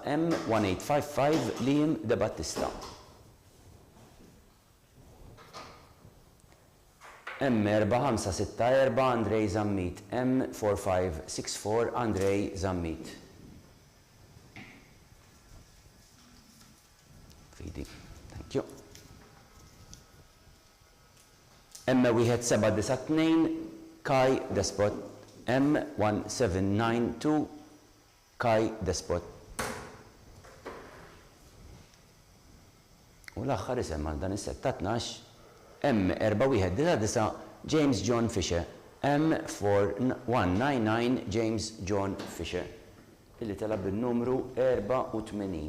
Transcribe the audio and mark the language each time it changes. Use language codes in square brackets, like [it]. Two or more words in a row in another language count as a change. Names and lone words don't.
[mt] M1855 Liam De Battista. M4564 Andrej Zammit. M4564 Andrej Zammit. Fidi, [en] thank you. [mt] M1792 Kai Despot. M1792 Kai Despot. U l-aħħar isem għal dan is-setta 12 M4199 James John Fisher. M4199 James John Fisher illi talab bin-numru 84.